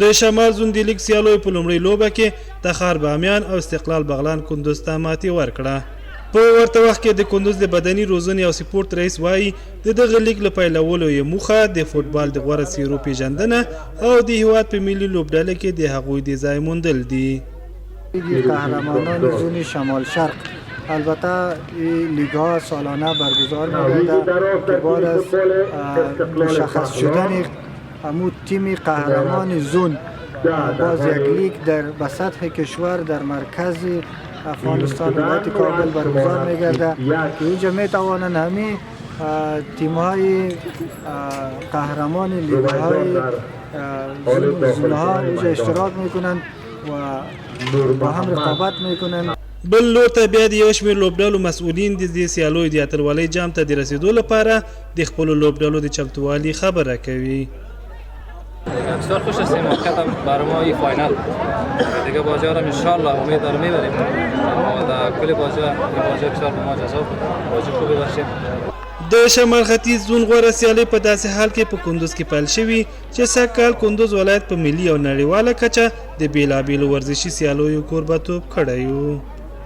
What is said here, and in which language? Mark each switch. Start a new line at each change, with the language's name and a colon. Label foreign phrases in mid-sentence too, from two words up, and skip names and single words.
Pashto: د شمال زون د لیګ سیالیو په لومړۍ لوبه کې تخار بامیان او استقلال بغلان کندوز ته ماتې ورکړه. په ورته وخت کې د کندوز د بدني روزنې او سپورت رئیس وایي د دغه لیګ له پیلولو یې موخه د فوټبال د غوره څیرو پیژندنه او د هیواد په ملي لوبډله کې د هغوی د ځای موندل دي.
Persian: قهرمانان زون شمال شرق البته این لیگ ها سالانه برگزار می‌گردد که بعد از مشخص شدن همون تیم قهرمان زون باز یک لیگ به سطح کشور در مرکز افغانستان ولایت کابل برگزار می‌گردد که اینجا می‌توانند همه تیم‌های قهرمان لیگ‌های زون‌ها اینجا اشتراک می‌کنند و با هم رقابت می‌کنند.
Pashto: بل لور ته بیا د یو شمېر لوبډلو مسؤلین د دې سیالیو د اتلولۍ جام ته د رسیدو لپاره د خپلو لوبډلو د چمتووالي خبره کوي.
Persian: بسیار خوش هستیم، واقعا برای ما این فاینال دیگه بازی ها رو انشالله امید دارم میبریم و در کل بازی بسیار به ما جذاب بازی خوبی باشه.
Pashto: د شمال ختیځ زون غوره سیالۍ په داسې حال کې په کندوز کې پیل شوي چې سږکال کندوز ولایت په ملي او نړیواله کچه د بیلابیلو ورزشي سیالیو کوربتوب کړی و.